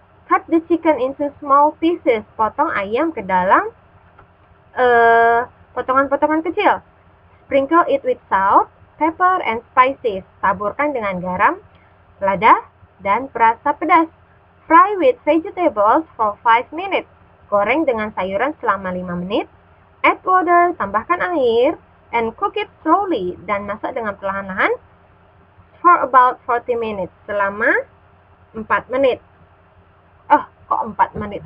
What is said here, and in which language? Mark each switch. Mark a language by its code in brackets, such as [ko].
[en] Cut the chicken into small pieces. [id] Potong ayam ke dalam potongan-potongan kecil. [en] Sprinkle it with salt, pepper, and spices. [id] Taburkan dengan garam, lada, dan perasa pedas. [en] Fry with vegetables for 5 minutes. [id] Goreng dengan sayuran selama 5 menit. [en] Add water, [id] tambahkan air, [en] and cook it slowly. [id] Dan masak dengan perlahan-lahan [en] for about 40 minutes. [id] Selama 4 menit. Oh, kok 4 menit?